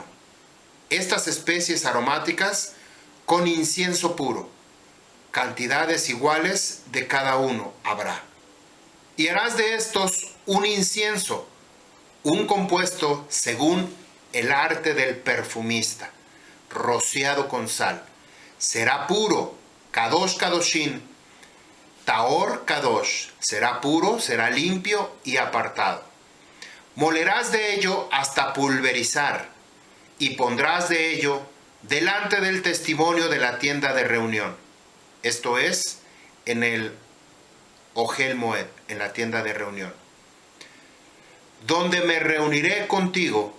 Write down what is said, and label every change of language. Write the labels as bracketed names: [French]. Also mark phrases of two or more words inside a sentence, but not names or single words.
[Spanish] Estas especies aromáticas con incienso puro, cantidades iguales de cada uno habrá. Y harás de estos un incienso, un compuesto según el arte del perfumista, rociado con sal. Será puro, [Hebrew] קדוש קדושים, טהור קדוש, [Spanish] será puro, será limpio y apartado. Molerás de ello hasta pulverizar, y pondrás de ello delante del testimonio de la tienda de reunión. Esto es, en el Ohel Moed, en la tienda de reunión, donde me reuniré contigo.